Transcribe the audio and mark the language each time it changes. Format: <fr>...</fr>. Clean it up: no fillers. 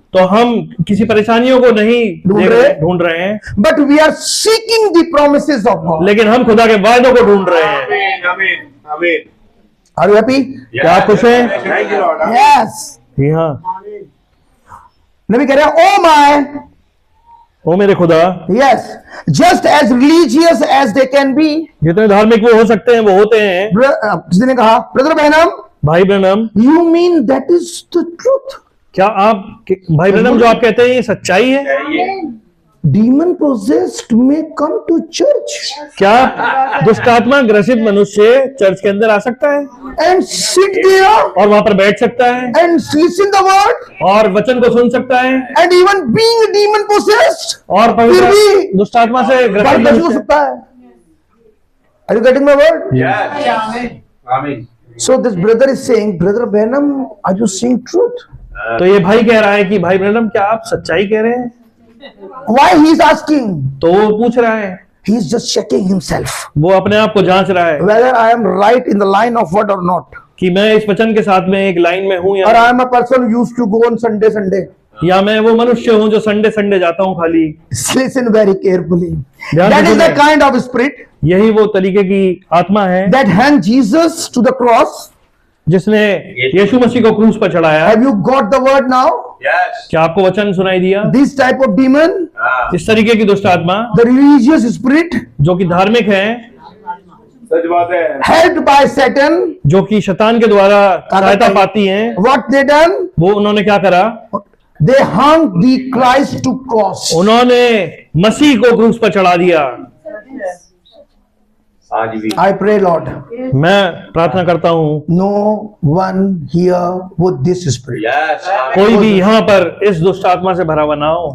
<hi>तो हम किसी परेशानियों को नहीं ढूंढ रहे हैं,</hi> <en>but we are seeking the promises of God.</en> <hi>लेकिन हम खुदा के वायदों को ढूंढ रहे हैं। आमीन आमीन आमीन।</hi> <en>Are you happy?</en> <hi>क्या आप खुश हैं?</hi> <en>Thank you lord. Yes.</en> <hi>जी हाँ। नबी कह रहे हैं,</hi> <en>oh my,</en> <hi>ओ मेरे खुदा,</hi> <en>yes, just as religious as they can be.</en> <hi>जितने धार्मिक वो हो सकते हैं वो होते हैं। किसी ने कहा, ब्रदर बहनम, भाई Branham,</hi> <en>You mean that is the truth?</en> <hi>क्या आप भाई ब्रैनम जो आप कहते हैं ये सच्चाई है?</hi> <en>Demon possessed may come to church</en> <hi>क्या दुष्टात्मा ग्रसित मनुष्य चर्च के अंदर आ सकता है</hi> <en>and sit there</en> <hi>और वहां पर बैठ सकता है</hi> <en>and listen the word</en> <hi>और वचन को सुन सकता है</hi> <en>and even being demon possessed</en> <hi>और फिर भी पवित्र दुष्टात्मा से ग्रसित बात हो मनुष्य सकता है.</hi> <en>Are you getting my word? Yes. Amen. So this brother is saying, Brother Branham, are you saying truth?</en> <hi>तो ये भाई कह रहा है कि भाई ब्रैनम क्या आप सच्चाई कह रहे हैं?</hi> <en>Why he is asking?</en> <hi>तो वो पूछ रहा है,</hi> <en>He is just checking himself</en> <hi>वो अपने आप को जांच रहा है</hi> <en>whether I am right in the line of word or not.</en> <hi>कि मैं इस वचन के साथ में एक लाइन में हूं</hi> <en>Or</en> <hi>या</hi> <en>I am a person who used to go on Sunday.</en> <hi>या मैं वो मनुष्य हूं जो संडे संडे जाता हूं खाली.</hi> <en>Listen very carefully.</en> <hi>ध्यान</hi> <en>That</en> <hi>से</hi> <en>is the</en> <hi>सुनें.</hi> <en>kind of spirit</en> <hi>यही वो तरीके की आत्मा है</hi> <en>that hung Jesus to the cross.</en> <hi>जिसने यीशु मसीह को क्रूस पर चढ़ाया.</hi> <en>Have you got the word now? Yes.</en> <hi>क्या आपको वचन सुनाई दिया?</hi> <en>This type of demon,</en> <hi>इस तरीके की दुष्ट आत्मा</hi> <en>the religious spirit,</en> <hi>जो कि धार्मिक है, सच बात है।</hi> <en>helped by Satan,</en> <hi>जो कि शैतान के द्वारा सहायता पाती हैं,</hi> <en>what they done?</en> <hi>वो उन्होंने क्या करा?</hi> <en>They hung the Christ to cross.</en> <hi>उन्होंने मसीह को क्रूस पर चढ़ा दिया. आज भी</hi> <en>I pray, Lord,</en> <hi>मैं प्रार्थना करता हूं</hi> <en>no one here with this spirit. Yes</en> <hi>कोई भी यहाँ पर इस दुष्ट आत्मा से भरा हुआ ना हो.</hi>